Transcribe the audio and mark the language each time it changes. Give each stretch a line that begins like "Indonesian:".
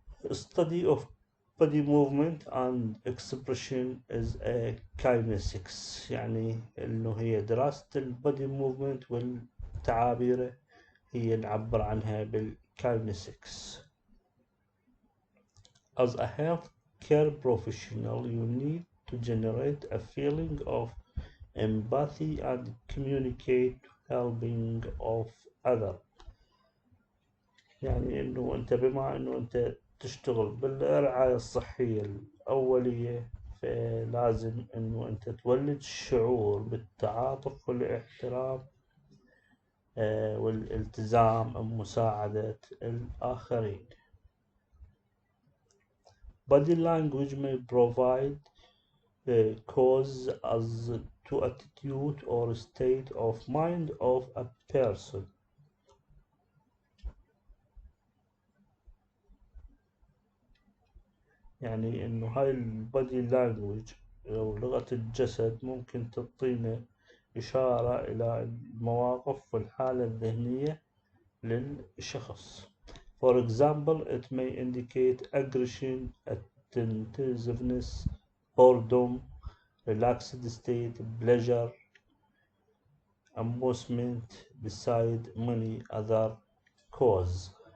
English: A study of body movement and expression is a kinesics،
Arabic: يعني إنه هي دراسة البودي موفمنت والتعابير هي نعبر عنها بالكاينيسكس.
English: As a healthcare professional, you need to generate a feeling of empathy and communicate well-being of others.
Arabic: يعني إنه أنت بما إنه أنت تشتغل بالرعاية الصحية الأولية، فلازم إنه أنت تولد الشعور بالتعاطف والاحترام والالتزام بمساعدة الآخرين.
English: Body language may provide cause as to attitude or state of mind of a person.
Arabic: يعني إنه هاي البادي لانجوج أو لغة الجسد ممكن تعطينا إشارة إلى المواقف والحالة الذهنية للشخص.
English: For example, it may indicate aggression, attentiveness, boredom, relaxed state, pleasure, amusement, beside many other causes.